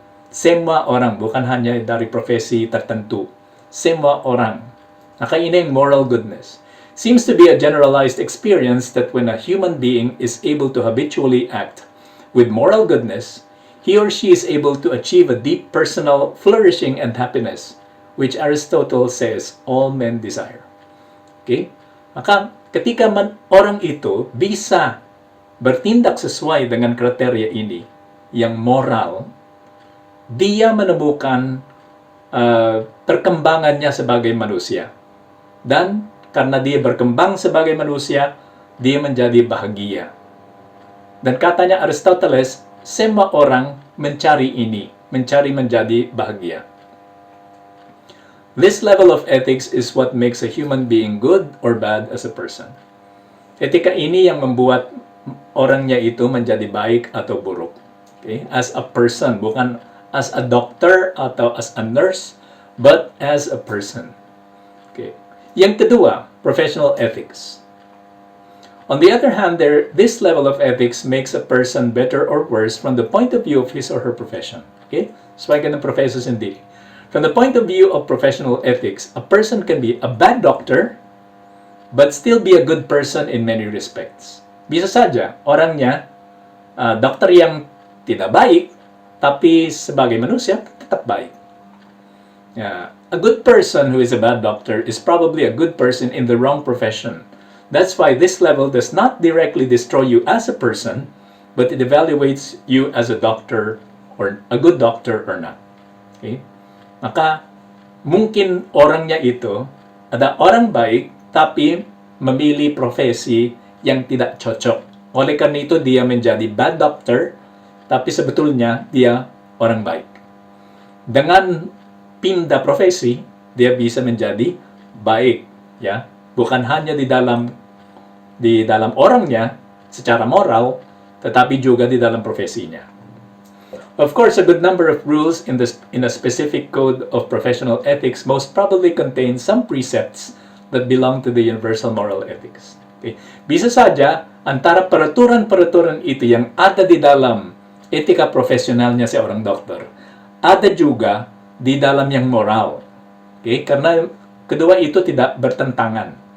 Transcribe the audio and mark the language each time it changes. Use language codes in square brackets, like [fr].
[id] Semua orang, bukan hanya dari profesi tertentu. Semua orang. Maka ini ang moral goodness. [en] Seems to be a generalized experience that when a human being is able to habitually act with moral goodness, he or she is able to achieve a deep personal flourishing and happiness, which Aristotle says all men desire. Okay? [id] Maka ketika orang itu bisa bertindak sesuai dengan kriteria ini, yang moral, dia menemukan perkembangannya sebagai manusia. Dan karena dia berkembang sebagai manusia, dia menjadi bahagia. Dan katanya Aristoteles, semua orang mencari ini, mencari menjadi bahagia. [en] This level of ethics is what makes a human being good or bad as a person. [id] Etika ini yang membuat orangnya itu menjadi baik atau buruk. [en] Okay? As a person, [id] bukan [en] as a doctor [id] atau [en] as a nurse, but as a person. Okay. [id] Yang kedua, [en] professional ethics. On the other hand, this level of ethics makes a person better or worse from the point of view of his or her profession. Okay? So, ganun professors hindi. From the point of view of professional ethics, a person can be a bad doctor, but still be a good person in many respects. [id] Bisa saja, orangnya, dokter yang tidak baik, tapi sebagai manusia, tetap baik. [en] A good person who is a bad doctor is probably a good person in the wrong profession. That's why this level does not directly destroy you as a person, but it evaluates you as a doctor or a good doctor or not. Okay? [id] Maka, mungkin orangnya itu ada orang baik, tapi memilih profesi yang tidak cocok. Oleh karena itu, dia menjadi bad doctor, tapi sebetulnya dia orang baik. Dengan pindah profesi, dia bisa menjadi baik, ya. Bukan hanya di dalam orangnya secara moral, tetapi juga di dalam profesinya. [en] Of course, a good number of rules in a specific code of professional ethics most probably contain some precepts that belong to the universal moral ethics. Okay. [id] Bisa saja antara peraturan-peraturan itu yang ada di dalam etika profesionalnya seorang dokter, ada juga di dalam yang moral. Okay? Karena kedua itu tidak bertentangan.